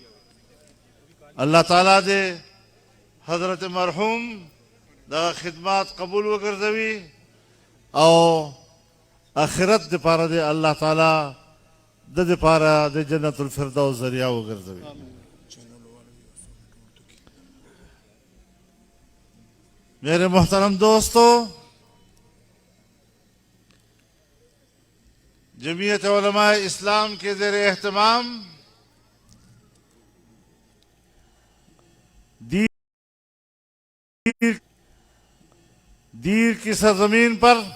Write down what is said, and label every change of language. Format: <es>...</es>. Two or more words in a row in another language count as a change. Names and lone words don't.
<ps>الله تعالی دې حضرت مرحوم دا خدمات قبول وګرځوي او آخرت د پاره د الله تعالی د پاره د جنت الفردوس ذریعہ وګرځوي.</ps> <ur>میرے محترم دوستو، جمعیت علماء اسلام کے زیر اہتمام دیر کی سرزمین پر</ur>